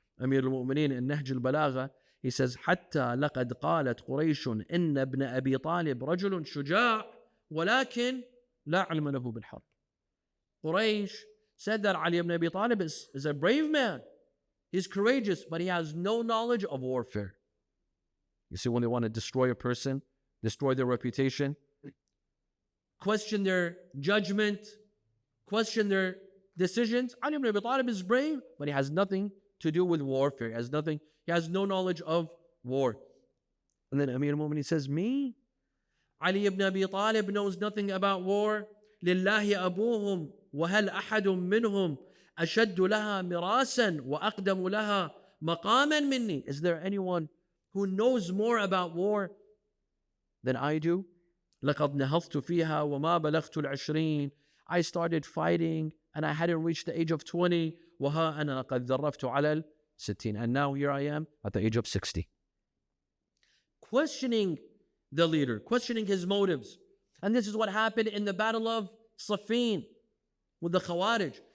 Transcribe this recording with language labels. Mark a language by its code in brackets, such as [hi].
[en] Amir al-Mu'mineen in Nahj al-Balagha, he says, [ar] حتى لقد قالت قريش إن ابن أبي طالب رجل شجاع ولكن لا علم له بالحرب. [en] Quraysh said that Ali ibn Abi Talib is a brave man. He's courageous, but he has no knowledge of warfare. You see, when they want to destroy a person, destroy their reputation, question their judgment, question their decisions. Ali ibn Abi Talib is brave, but he has nothing to do with warfare. He has no knowledge of war. And then Amir al-Mu'mineen says, me? Ali ibn Abi Talib knows nothing about war. [ar] لله أبوهم وهل أحد منهم أشد لها مراسا وأقدم لها مقاما مني. [en] Is there anyone who knows more about war than I do? [ar] لقد نهضت فيها وما بلغت العشرين. [en] I started fighting and I hadn't reached the age of 20. [ar] وها أنا قد ذرفت على 60. [en] And now here I am at the age of 60. Questioning the leader, questioning his motives. And this is what happened in the battle of Siffin with the Khawarij.